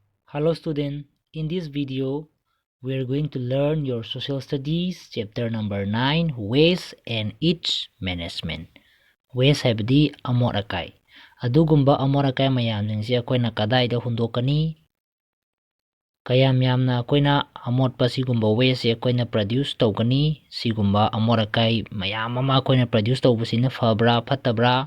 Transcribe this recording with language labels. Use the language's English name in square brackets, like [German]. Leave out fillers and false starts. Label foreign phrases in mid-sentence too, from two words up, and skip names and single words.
[English] Hello student, in this video we are going to learn your social studies chapter number 9 waste and its management. [Manipuri] Waste habdi amot akai. Adugumba amot akai mayamsingse akoina kadaida hundokani. Kayam yamna akoina amot pa sigumba waste akoina produce tawgani. Sigumba amot akai mayam ama akoina produce tawbasina fabra phatabra.